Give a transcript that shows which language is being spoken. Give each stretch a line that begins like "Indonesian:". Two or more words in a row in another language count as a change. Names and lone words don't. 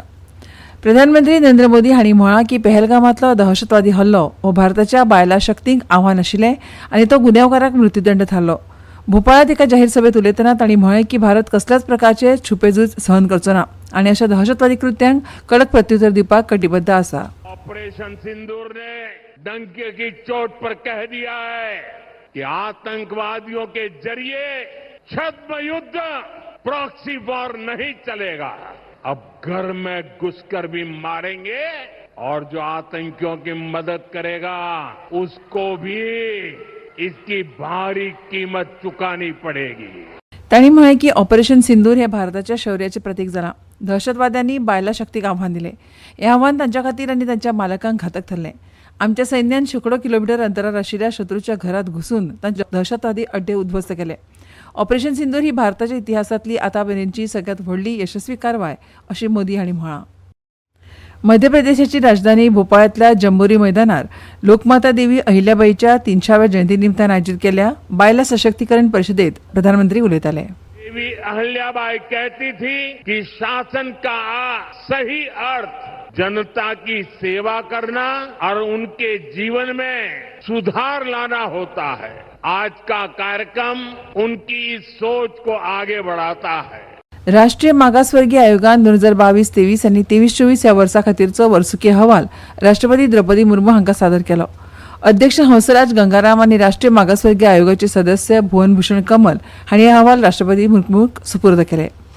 Konkani: प्रधानमंत्री नरेंद्र मोदी हांणी म्हळां की पहलगामांतलो दहशतवादी हल्लो हो भारताच्या बायलां शक्तींक आव्हान आशिल्लें आनी तो गुन्यांवकारांक मृत्यूदंड थारलो. भोपाळांत एका जाहीर सभेत उलयतना तांणी म्हळें की भारत कसल्याच प्रकारचे छुपे झूज सहन करचो ना आनी अशा दहशतवादी कृत्यांक कडक प्रत्युत्तर दिवपाक कटिबद्ध आसा.
Hindi: ऑपरेशन सिंदूर ने डंके की चोट पर कह दिया है कि आतंकवादियों के जरिए छद्म युद्ध
English: proxy war
Hindi: नहीं चलेगा. अब घर में घुसकर भी मारेंगे और जो आतंकियों की मदद करेगा उसको भी इसकी भारी कीमत चुकानी पड़ेगी.
Konkani: तांणी म्हळें की ऑपरेशन सिंदूर हे भारताच्या शौर्याचे प्रतीक जालां. दहशतवाद्यांनी बायलां शक्तीक आव्हान दिलें. हें आव्हान तांच्या खातीर आनी तांच्या मालकांक घातक थारलें. आमच्या सैन्यान शेकडो किलोमीटर अंतरार आशिल्ल्या शत्रूच्या घरांत घुसून तांचे दहशतवादी अड्डे उद्ध्वस्त केले. ऑपरेशन सिंदूर ही भारताच्या इतिहासांतली आतामेरेनची सगळ्यांत व्हडली यशस्वी कारवाय अशें मोदी हांणी म्हळां. मध्य प्रदेशाची राजधानी भोपाळांतल्या जंबोरी मैदानार लोकमाता देवी अहिल्याबाईच्या 300व्या जयंती निमतान आयोजीत केल्ल्या बायलां सशक्तीकरण परिशदेत प्रधानमंत्री उलयताले.
Hindi: देवी अहिल्याबाई कहती थी कि शासन का सही अर्थ जनता की सेवा करना और उनके जीवन में सुधार लाना होता है. आज का कार्यक्रम उनकी इस सोच को आगे बढ़ाता है.
Konkani: राष्ट्रीय मागासवर्गीय आयोगान 2022-23 आनी 23-24 ह्या वर्सा खातीरचो वर्सुकी अहवाल राष्ट्रपती द्रौपदी मुर्मू हांका सादर केलो. अध्यक्ष हंसराज गंगाराम आनी राष्ट्रीय मागासवर्गीय आयोगाचे सदस्य भुवन भूषण कमल हांणी हे अहवाल राष्ट्रपती मुर्मूक सुपूर्द केले.